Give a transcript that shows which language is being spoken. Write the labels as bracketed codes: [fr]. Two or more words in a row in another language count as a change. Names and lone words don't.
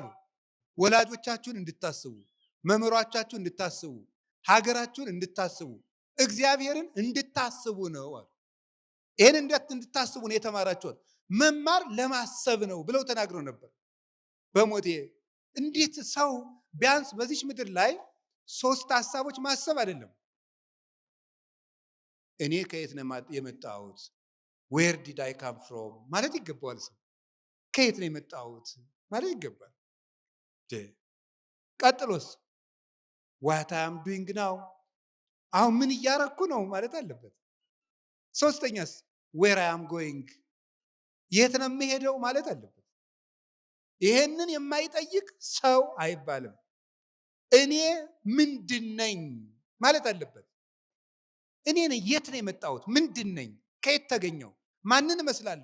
[am] ወላጆቻችሁን እንድታስቡ፣ መምህራቻችሁን እንድታስቡ፣ ሀገራችሁን እንድታስቡ፣ እግዚአብሔርን እንድታስቡ ነው አሉ። ይህን እንድታስቡ ነው የተማራችሁት። መማር ለማሰብ ነው ብለው ተናግረው ነበር። በሞቴ እንዴት ሰው ቢያንስ በዚች ምድር ላይ 3 ሀሳቦች ማሰብ አይደለም። እኔ ከየት ነው የመጣሁት? [en] where did I come from [am] ማለት ይገባዋል። ሰው ከየት ነው የመጣሁት ማለት ይገባል። ቀጥሎስ [en] what I am doing now [am] አሁን ምን እያረኩ ነው ማለት አለበት። ሶስተኛስ [en] where I am going [am] የት ነው የምሄደው ማለት አለበት። ይሄንን የማይጠይቅ ሰው አይባልም። እኔ ምንድነኝ ማለት አለበት። እኔ ነኝ የት ነው የመጣሁት? ምንድነኝ? ከየት ተገኘው? ማንን እመስላለሁ?